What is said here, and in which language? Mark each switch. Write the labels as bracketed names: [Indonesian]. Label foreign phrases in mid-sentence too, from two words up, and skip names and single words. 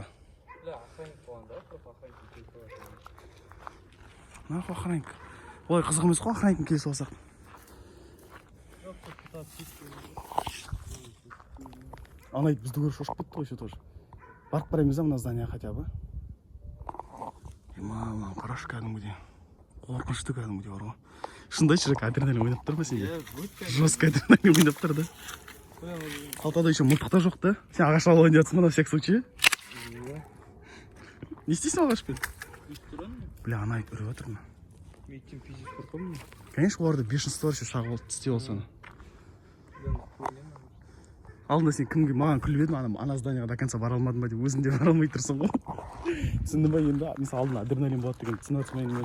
[Kazakh] Бля, охранник болған да, просто охранник келіп қойған. [Russian] Нахуй охранник. [Kazakh] Олай қызық емес қой охранниктің келісіп алсақ. Ана ит бізді көріп шошып кетті ғой [Russian] еще тоже. [Kazakh] Барып қараймыз да мына здание [Russian] хотя бы. [Kazakh] Мама, қарашы кәдімгідей. Қорқынышты кәдімгідей бар ғой. Шынында айтшы, Жека, адреналин ойнап тұр ма сенде? Жестко адреналин ойнап тұр, да? Қалтада еще мылтық та жоқ, да? Сен ағаш алып ойнап жатсың ба [Russian] на всякий случай? [Kazakh] Не істейсің ағашпен? Бля, ана ит үріп отыр ма? Мен иттен пиздец қорқамын. Конечно, оларда [Russian] бешенство вообще [Kazakh] шағып істеп алсаны. Алдында сен кімге маған күліп едің, ана зданияға [Russian] до конца [Kazakh] бара алмадым ба деп, өзің де бара алмай тұрсың ғой. Түсіндің ба енді, мысалы алдында адреналин болады деген түсініп отырмайын мені.